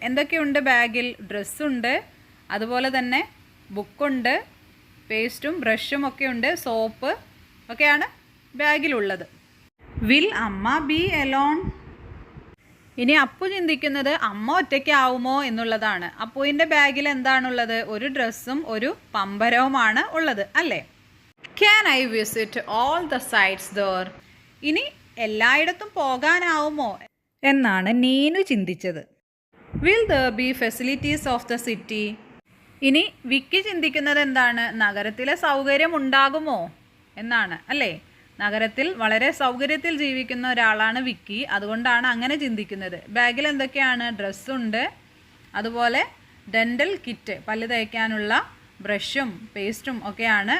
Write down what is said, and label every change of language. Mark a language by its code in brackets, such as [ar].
[ml] എന്തൊക്കെയുണ്ട് ബാഗിൽ? ഡ്രസ്സുണ്ട്, അതുപോലെ തന്നെ ബുക്കുണ്ട്, പേസ്റ്റും ബ്രഷും ഒക്കെ ഉണ്ട്, സോപ്പ് ഒക്കെയാണ് ബാഗിലുള്ളത്. [en] Will അമ്മ be alone? ഇനി അപ്പു ചിന്തിക്കുന്നത് അമ്മ ഒറ്റയ്ക്കാവുമോ എന്നുള്ളതാണ്. അപ്പുവിൻ്റെ ബാഗിൽ എന്താണുള്ളത്? ഒരു ഡ്രസ്സും ഒരു പമ്പരവുമാണ് ഉള്ളത് അല്ലേ? Can I visit all the sites there? [ml] ഇനി എല്ലായിടത്തും പോകാനാവുമോ എന്നാണ് നീനു ചിന്തിച്ചത്. [en] Will there be facilities of the city? [ml] ഇനി വിക്കി ചിന്തിക്കുന്നത് എന്താണ്? നഗരത്തിലെ സൗകര്യം ഉണ്ടാകുമോ എന്നാണ് അല്ലേ? നഗരത്തിൽ വളരെ സൗകര്യത്തിൽ ജീവിക്കുന്ന ഒരാളാണ് വിക്കി, അതുകൊണ്ടാണ് അങ്ങനെ ചിന്തിക്കുന്നത്. ബാഗിൽ എന്തൊക്കെയാണ്? ഡ്രസ്സുണ്ട്, അതുപോലെ ഡെൻ്റൽ കിറ്റ്, പല്ല് തേക്കാനുള്ള ബ്രഷും പേസ്റ്റും ഒക്കെയാണ്.